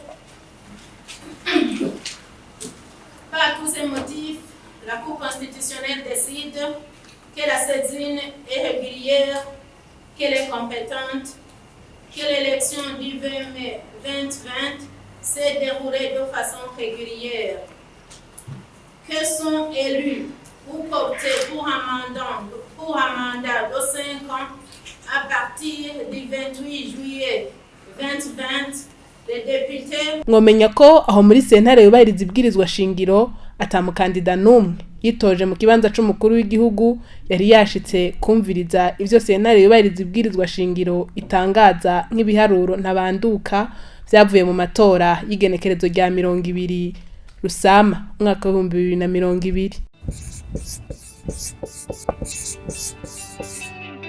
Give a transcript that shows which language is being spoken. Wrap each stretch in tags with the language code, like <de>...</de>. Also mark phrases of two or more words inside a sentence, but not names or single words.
<fr>Par tous ces motifs, la Cour constitutionnelle décide que la saisine est régulière, qu'elle est compétente, que l'élection du 20 mai 2020 s'est déroulée de façon régulière, que sont élus ou portés pour un mandat de 5 ans à partir du 28 juillet 2020,</fr> <rn>mwomenya ko aho muri sentare yubahiriza ibwirizwa shingiro atamukandida numwe yitoje mu kibanza c'umukuru w'igihugu yari yashitse kumviriza ivyo sentare yubahiriza ibwirizwa shingiro itangaza nk'ibiharuro ntabanduka vyavuye mu matora y'igenekerezo rya 20 Rusama umwaka wa 2020.</rn>